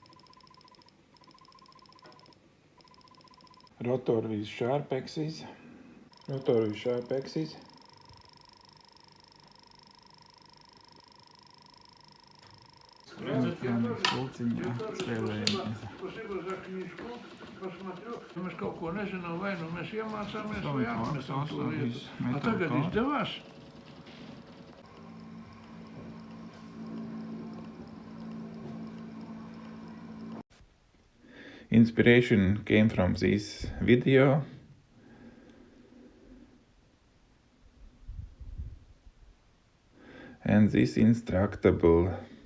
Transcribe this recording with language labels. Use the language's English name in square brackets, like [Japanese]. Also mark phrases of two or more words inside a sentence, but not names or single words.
[English] Rotor with sharp axis. Rotor with sharp axis. [Russian] Спасибо за книжку, посмотрю. [Latvian] Mēs kaut ko nezinām, vai nu mēs iemācāmies, vai atnesam to lietu. A tagad izdevās? [English] Inspiration came from this video. And this Instructable.